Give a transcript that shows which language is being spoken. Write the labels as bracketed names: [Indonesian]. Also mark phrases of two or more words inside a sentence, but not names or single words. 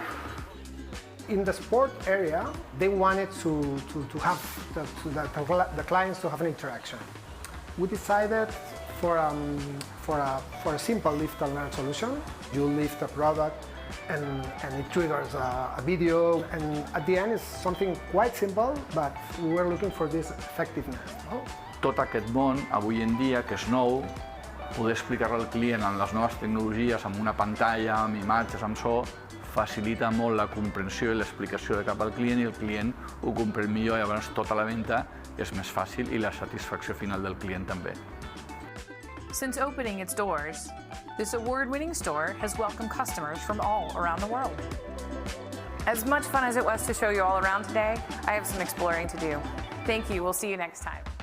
[English] In the sport area, they wanted to have the clients to have an interaction. We decided for a simple lift and learn solution. You lift a product and it triggers a video, and at the end it's something quite simple, but we were looking for this effectiveness. [Catalan] Tot aquest món, avui en dia, que és nou, poder explicar al client en les noves tecnologies, amb una pantalla, amb imatges, amb so, facilita molt la comprensió i l'explicació de cap al client i el client ho comprèn millor i llavors tota la venda és més fàcil i la satisfacció final del client també. [English] Since opening its doors, this award-winning store has welcomed customers from all around the world. As much fun as it was to show you all around today, I have some exploring to do. Thank you. We'll see you next time.